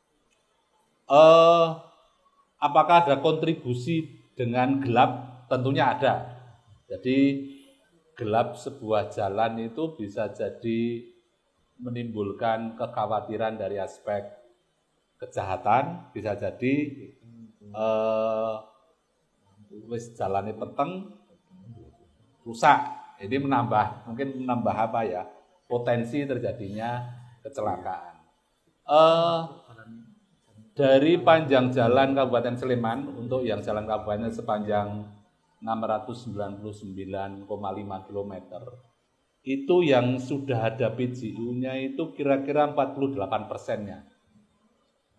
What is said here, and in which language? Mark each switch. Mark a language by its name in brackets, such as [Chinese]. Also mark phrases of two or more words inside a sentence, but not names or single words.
[Indonesian] Apakah ada kontribusi dengan gelap? Tentunya ada. Jadi gelap sebuah jalan itu bisa jadi menimbulkan kekhawatiran dari aspek kejahatan, bisa jadi [Javanese] wis jalane peteng rusak. [Indonesian] Ini mungkin menambah apa ya? Potensi terjadinya kecelakaan. Dari panjang jalan Kabupaten Sleman, untuk yang jalan kabupaten sepanjang 699,5 km, itu yang sudah ada PJU-nya itu kira-kira 48%-nya.